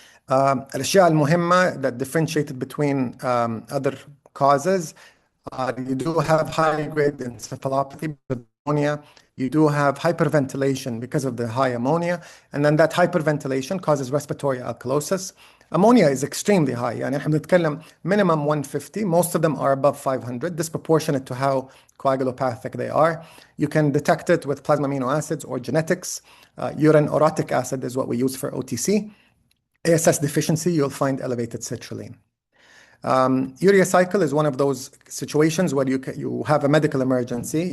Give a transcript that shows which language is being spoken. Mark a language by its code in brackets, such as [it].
[ar] الأشياء المهمة [en] that differentiated between other causes, you do have high-grade encephalopathy with ammonia. You do have hyperventilation because of the high ammonia, and then that hyperventilation causes respiratory alkalosis. Ammonia is extremely high. [ar] يعني احنا بنتكلم minimum 150. [en] Most of them are above 500, disproportionate to how coagulopathic they are. You can detect it with plasma amino acids or genetics. Urine orotic acid is what we use for OTC. ASS deficiency, you'll find elevated citrulline. Urea cycle is one of those situations where you have a medical emergency.